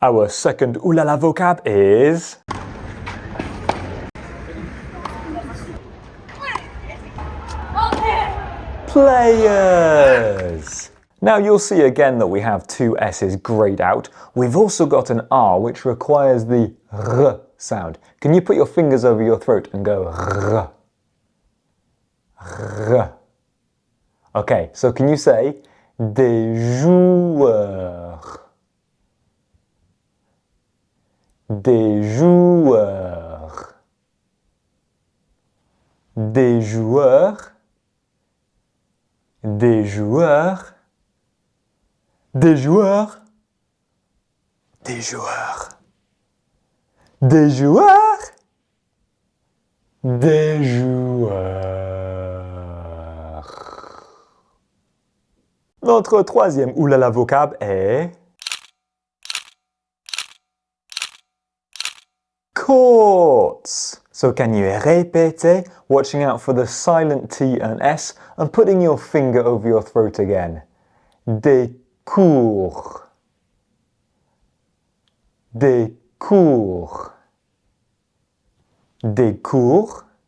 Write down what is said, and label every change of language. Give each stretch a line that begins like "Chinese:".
English: Our second Ooh La La vocab is players. Now you'll see again that we have two S's grayed out. We've also got an R which requires the R sound. Can you put your fingers over your throat and go R? R. Okay, so can you say
French: des joueurs? Des joueurs. Des joueurs. Des joueurs. Des joueurs. Des joueurs. Des joueurs. Des joueurs. Notre troisième Ooh La La vocab est courts.
English: So can you répéter, watching out for the silent T and S and putting your finger over your throat again?
French: Des cours. Des cours. Des cours.